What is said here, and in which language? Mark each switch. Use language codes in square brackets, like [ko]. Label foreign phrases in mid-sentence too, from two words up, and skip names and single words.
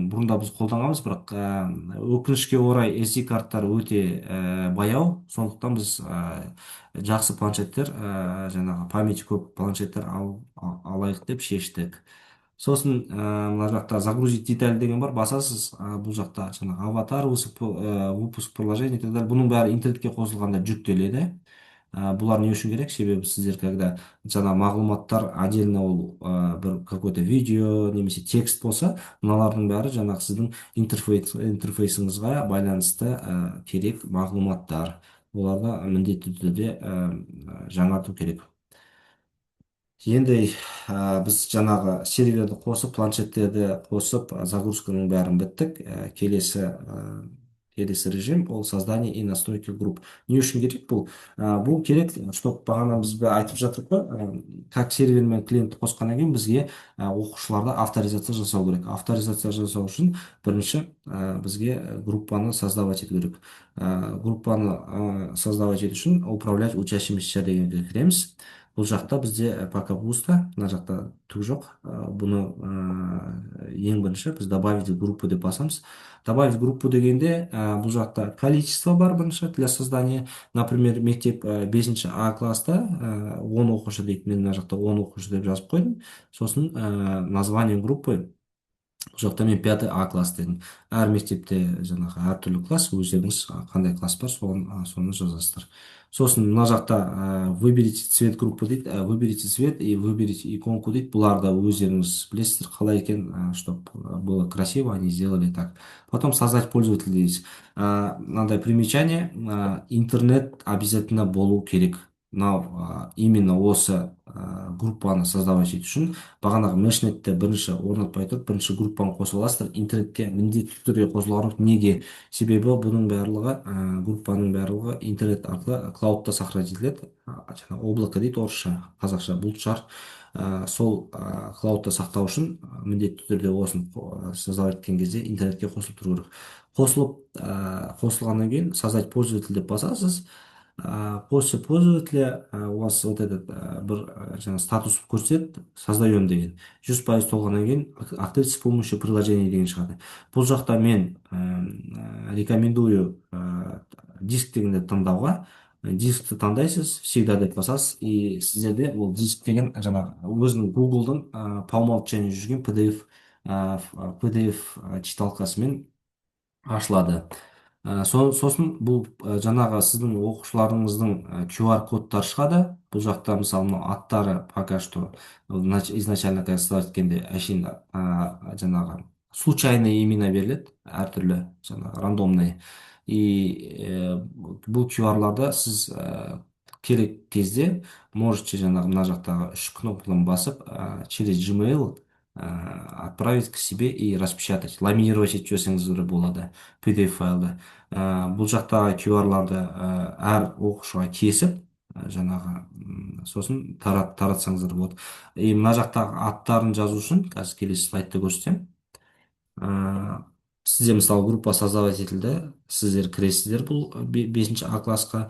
[kk] Бұрында біз қолданғанбыз, бірақ өкінішке орай SD карттар өте баяу. Сондықтан біз жақсы планшеттер, жаңағы памяти көп планшеттер алайық деп шештік. Сосын мына жақта [ru] загрузить деталь [kk] деген бар, басасыз, бұл жақта жаңағы аватар, [ru] выпуск приложения и так далее. [kk] Бұның бәрі интернетке қосылғанда жүктеледі. Бұлар не үшін керек? Себебі сіздер, когда жаңа мағлұматтар отдельно ол бір какой-то видео немесе текст болса, мыналардың бәрі жаңағы сіздің интерфейсіңізға байланысты керек мағлұматтар. Оларды міндетті түрде жаңарту керек. Енді біз жаңағы серверді қосып, планшеттерді қосып, загрузканың бәрін біттік. Келесі режим ол [ru] создание и настройки групп. [kk] Не үшін керек бұл? Бұл керек, чтобы бағана біз айтып жатырмық қой, как сервер мен клиент қосқаннан кейін бізге оқушыларда авторизация жасау керек. Авторизация жасау үшін бірінші бізге группаны создавать ету керек. Группаны создавать ету үшін [ru] управлять учащимися [kk] дегенге кіреміз. Бұл жақта бізде [ru] пока пусто, [kk] мына жақта түк жоқ. Бұны ең бірінші біз [ru] добавить группу [kk] деп басамыз. [ru] Добавить группу [kk] дегенде бұл жақта количество бар бірінші [ru] для создания. [kk] Например, мектеп 5 А класста 10 оқушы дейді. Мен мына жақта 10 оқушы деп жазып қойдым. Сосын [ru] название группы [kk] бұл жақта мен 5 А класс дедім. Әр мектепте жаңағы әртүрлі класс, өздеріңіз қандай класс бар, соны жазасыздар. Сосын мына жақта [ru] выберите цвет группы [kk] дейді, [ru] выберите цвет и выберите иконку [kk] дейді. Бұларды өздеріңіз білесіздер қалай екен, [ru] чтобы было красиво, они сделали так. Потом создать пользователя дейсіз. [kk] Мынандай примечание, интернет обязательно болу керек. мынау именно осы группаны создавать ету үшін бағанағы мешнетте бірінші орнатпай тұрып бірінші группаны қоса аласыздар. Интернетке міндетті түрде қосылған жоқ. Неге? Себебі бұның барлығы группаның барлығы интернет арқылы клаудта сохранить етіледі. Жаңағы облако дейді орысша, қазақша бұлтшар. Сол клаудта сақтау үшін міндетті түрде осыны создавать еткен кезде интернетке қосылып тұру керек. Қосылғаннан кейін [ru] создать пользователь [kk] деп басасыз. [ru] После пользователя у вас вот этот [kk] бір жаңа статус көрсетеді, [ru] создаем деген. [kk] 100% толғаннан кейін [ru] открыть с помощью приложения [kk] деген шығады. Бұл жақта мен рекомендую диск дегенді таңдауға. Дискті таңдайсыз, всегда деп басасыз, и сіздерде ол диск деген жаңағы өзінің Google'дың [ru] по умолчанию [kk] жүрген PDF читалкасымен ашылады. Сосын бұл жаңағы сіздің оқушыларыңыздың QR кодтары шығады. Бұл жақта мысалы аттары [ru] пока что изначально когда создавать [kk] еткенде әшейін жаңағы [ru] случайные имена [kk] беріледі, әртүрлі жаңағы рандомный. И бұл QR-ларды сіз керек кезде можете жаңағы мына жақтағы 3 кнопканы басып [ru] через Gmail отправить к себе и распечатать, [kk] ламинировать етіп жіберсеңіз болады PDF файлды. Бұл жақтағы QR-ларды әр оқушыға кесіп жаңағы сосын таратсаңыздар болады. И мына жақтағы аттарын жазу үшін қазір келесі слайдта көрсетемін. Сізде мысалы группа создавать етілді, сіздер кіресіздер бұл 5-ші А классқа.